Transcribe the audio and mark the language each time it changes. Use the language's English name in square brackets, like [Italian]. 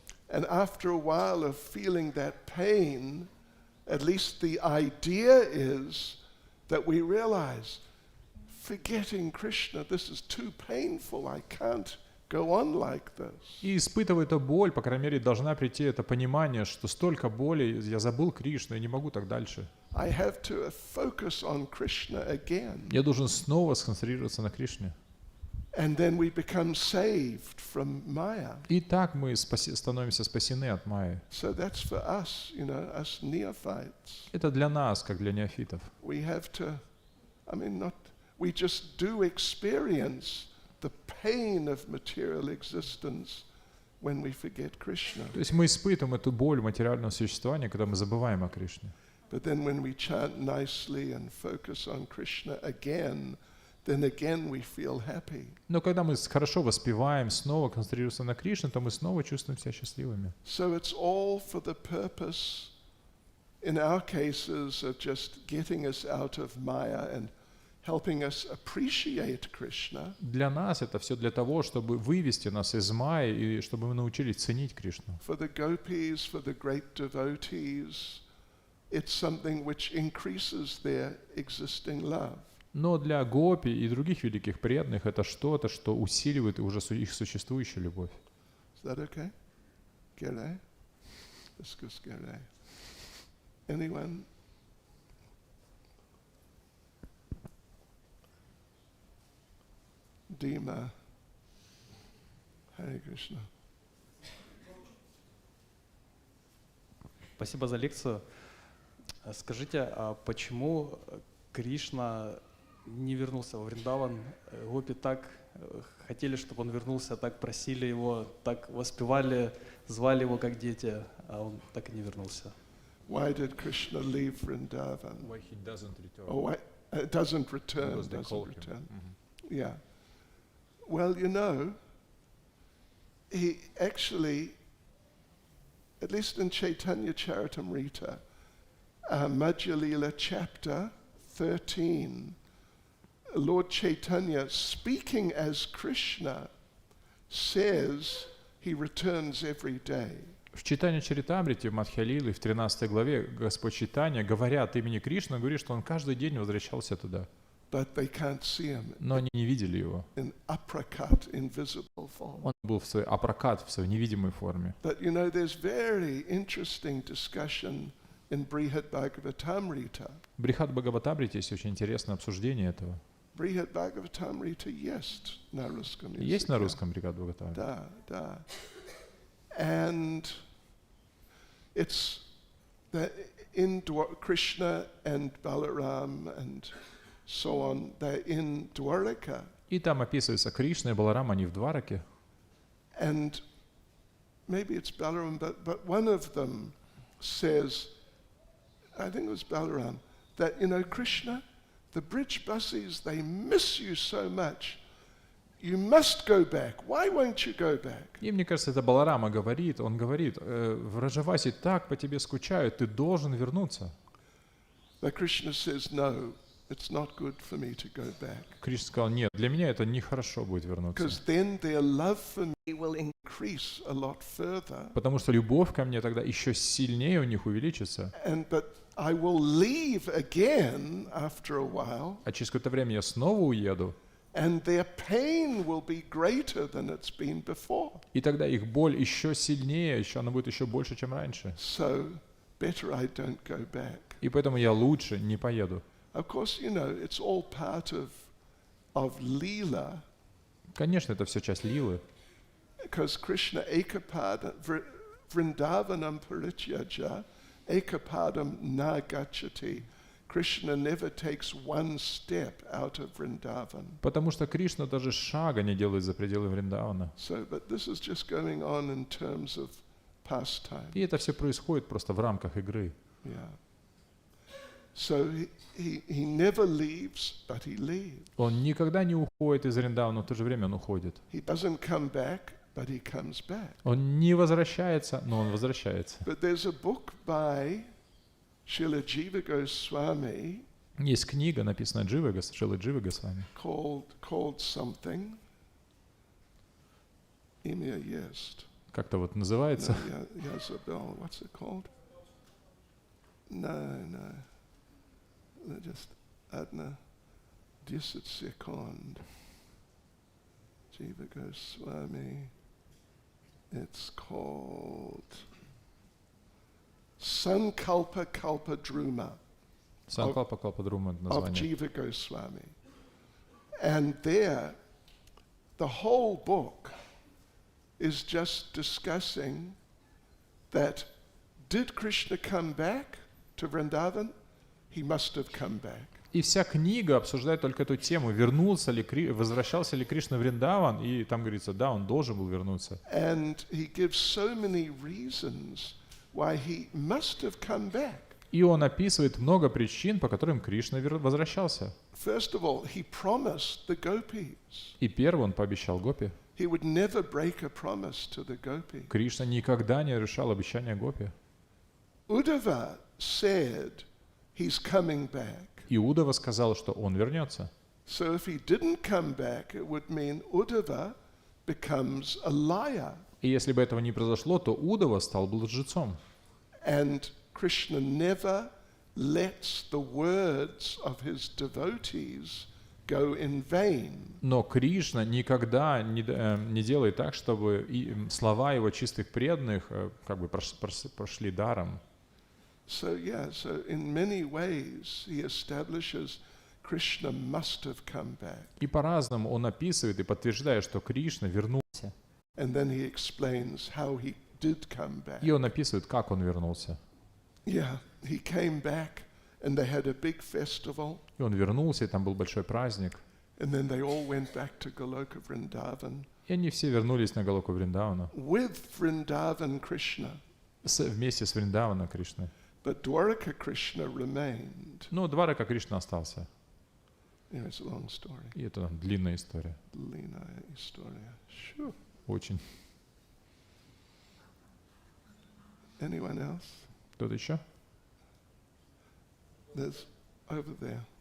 [English] And after a while of feeling that pain, at least the idea is that we realize, forgetting Krishna, this is too painful, I can't go on like this. [Russian] И испытывая эту боль, по крайней мере, должна прийти это понимание, что столько боли, я забыл Кришну, я не могу так дальше. [English] I have to focus on Krishna again. [Russian] Я должен снова сконцентрироваться на Кришне. [English] And then we become saved from Maya. [Russian] И так мы становимся спасены от Майи. [English] So that's for us, us neophytes. [Russian] Это для нас, как для неофитов. [English] We have to, we just do experience the pain of material existence when we forget Krishna. [Russian] То есть мы испытываем эту боль материального существования, когда мы забываем о Кришне. [English] But then when we chant nicely and focus on Krishna again, then again we feel happy. [Russian] Но когда мы хорошо воспеваем, снова концентрируемся на Кришне, то мы снова чувствуем себя счастливыми. [English] So it's all for the purpose, in our cases, of just getting us out of Maya and helping us appreciate Krishna. [Russian] Для нас это все для того, чтобы вывести нас из Майи и чтобы мы научились ценить Кришну. [English] For the gopis, for the great devotees, it's something which increases their existing love. [Russian] Но для гопи и других великих преданных это что-то, что усиливает уже их существующую любовь. [English] Is that okay? Gere? Discuss Gere. Anyone? Dima. Hare Krishna. [Russian] Спасибо за лекцию. Скажите, а почему Кришна не вернулся во Вриндаван? Гопи так хотели, чтобы он вернулся, так просили его, так воспевали, звали его как дети, а он так и не вернулся. [English] Why did Krishna leave Vrindavan? Why he doesn't return? Oh, why, doesn't return. Because they call Doesn't him. return. Yeah. Well, he actually, at least in Caitanya-charitamrita, Madhya Lila chapter 13, Lord Chaitanya, speaking as Krishna, says he returns every day. [Russian] В Чайтанья-чаритамрите, в Мадхья-лиле, в 13 главе, Господь Чайтанья, говоря от имени Кришны, говорит, что он каждый день возвращался туда. [English] But they can't see him. [Russian] Но они не видели его. [English] In aprakat, invisible form. [Russian] Он был в своей апракат, в своей невидимой форме. [English] But there's very interesting discussion in Śrīmad-Bhāgavatam. [Russian] В Бхагаватамрите есть очень интересное обсуждение этого. Śrīmad-Bhāgavatam есть на русском языке. Есть на русском Бхагаватам? Да. [English] And it's that in Krishna and Balaram and so on, they're in Dwaraka. [Russian] И там описывается Кришна и Баларам, они в Двараке. [English] And maybe it's Balaram, but one of them says, I think it was Balaram, that, Krishna, the bridge buses, they miss you so much. You must go back. Why won't you go back? [Russian] И мне кажется, это Баларама говорит, он говорит, в Раджавасе так по тебе скучают, ты должен вернуться. [English] But Krishna says, no, it's not good for me to go back. [Russian] Кришна сказал, нет, для меня это нехорошо будет вернуться. [English] Because then their love for me will increase a lot further. [Russian] Потому что любовь ко мне тогда еще сильнее у них увеличится. [English] But I will leave again after a while. [Russian] А через какое-то время я снова уеду. [English] and their pain will be greater than it's been before. [Russian] И тогда их боль еще сильнее, она будет еще больше, чем раньше. [English] So better I don't go back. [Russian] И поэтому я лучше не поеду. [English] Of course, you know, it's all part of Leela, [Russian] Конечно, это все часть лилы. [English] because [Sanskrit] Krishna ekapada vrindavanam parityaja ekapadam na gacchati. [English] Krishna never takes one step out of Vrindavan. [Russian] Потому что Кришна даже шага не делает за пределы Вриндавана. [English] So, but this is just going on in terms of pastime. [Russian] И это все происходит просто в рамках игры. [English] Yeah. So he never leaves, but he leaves. [Russian] Он никогда не уходит из Вриндавана, но в то же время он уходит. [English] He doesn't come back, but he comes back. [Russian] Он не возвращается, но он возвращается. [English] But there's a book by Srila Jiva Goswami [Russian] Есть книга, написанная Шрилой Дживой Госвами, [English] called something. [Russian] Имя есть. как-то вот называется. [English] No, Yazabel, what's it called? No. [Russian] Just одна 10 секунд. [English] Jiva Goswami. It's called Sankalpa Kalpadruma [Russian] Санкалпа Калпадрума это [English] of [Russian] название. [English] Jiva Goswami. And there, the whole book is just discussing that did Krishna come back to Vrindavan? He must have come back. [Russian] И вся книга обсуждает только эту тему, возвращался ли Кришна в Вриндаван, и там говорится, да, он должен был вернуться. [English] And he gives so many reasons why he must have come back. [Russian] И он описывает много причин, по которым Кришна возвращался. [English] First of all, he promised the gopis. [Russian] И первый он пообещал гопи. [English] He would never break a promise to the gopis. [Russian] Кришна никогда не нарушал обещания гопи. [English] Uddhava said he's coming back. [Russian] Иудова сказал, что он вернется. [English] So if he didn't come back, it would mean Uddhava becomes a liar. [Russian] И если бы этого не произошло, то Удова стал бы лжецом. [English] And Krishna never lets the words of his devotees go in vain. [Russian] Но Кришна никогда не делает так, чтобы слова его чистых преданных как бы прошли даром. [English] So in many ways he establishes Krishna must have come back. [Russian] И по-разному он описывает и подтверждает, что Кришна вернулся. [English] And then he explains how he did come back. [Russian] И он описывает, как он вернулся. [English] Yeah, he came back and they had a big festival. [Russian] И он вернулся, и там был большой праздник. [English] And then they all went back to Goloka Vrindavan. [Russian] И они все вернулись на Галоку Вриндавана. [English] With Vrindavan Krishna. [Russian] Вместе с Вриндавана Кришной. [English] But Dwaraka Krishna remained. [Russian] Но Дварака Кришна остался. [English] Yeah, it's a long story. [Russian] И это длинная история. Длинная история. [English] Sure. [Russian] Очень. [English] Anyone else? [Russian] Кто-то еще? [English] There's over there.